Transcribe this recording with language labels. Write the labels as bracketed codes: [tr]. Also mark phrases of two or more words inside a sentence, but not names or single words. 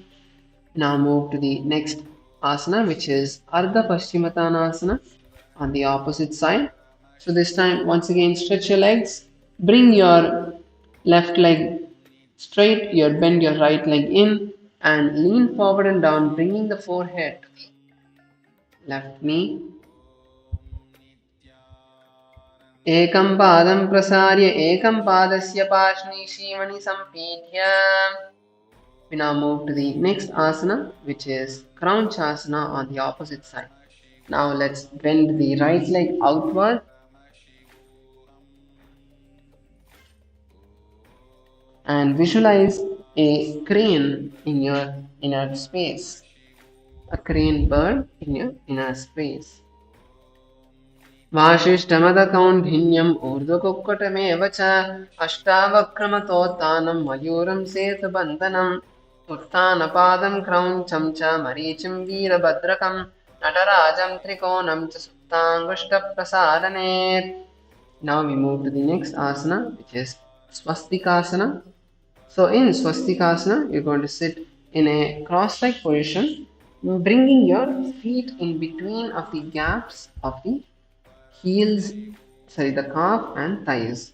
[en] Now move to the next asana, which is Ardha Paschimottanasana on the opposite side. So this time, once again, stretch your legs, bring your left leg straight, bend your right leg in, and lean forward and down, bringing the forehead to the left knee. [sa] Ekam padam prasarya ekam padasya pashni shivani sampidhya. [en] We now move to the next asana, which is Kraunchasana on the opposite side. Now let's bend the right leg outward and visualize a crane in your inner space. A crane bird in your inner space. [sa] Vashishtamada Kaundinyam Urdhakukkutameva cha Ashtavakramatottanam Mayuram Setu Bandhanam Uttanapadam Krauncham cha Marichim Veerabhadrakam Natarajam Trikonam cha Suptangushta Prasadane. [en] Now we move to the next asana, which is Swastikasana. So in Swastikasana, you're going to sit in a cross-legged position, bringing your feet in between of the gaps of the the calf and thighs.